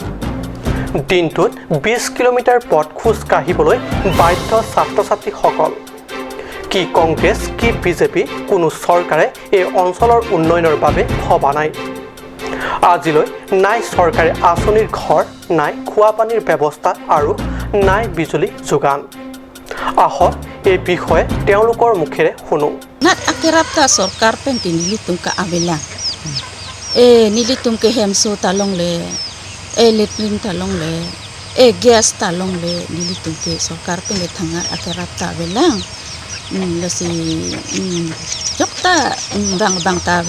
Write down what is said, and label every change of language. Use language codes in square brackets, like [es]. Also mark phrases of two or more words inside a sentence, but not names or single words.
[as] দিনটোত 20 কিলোমিটাৰ পথ খোজ কাঢ়িবলৈ বাধ্য ছাত্ৰ-ছাত্ৰীসকল কি কংগ্ৰেছ কি বিজেপি কোনো চৰকাৰে এই অঞ্চলৰ উন্নয়নৰ বাবে ভবা নাই আজিলৈ নাই চৰকাৰী আঁচনিৰ ঘৰ নাই খোৱা পানীৰ ব্যৱস্থা আৰু নাই বিজুলী যোগান আহক এই বিষয়ে তেওঁলোকৰ মুখেৰে শুনো [mjw] Nak akirapta sorkar penti nilitum ka abela. Nilitum ke hemso talong le. Letrin talong le. Gas talong le nilitum ke sorkar penti thangar akirapta abela. Lasi jokta bang tawe.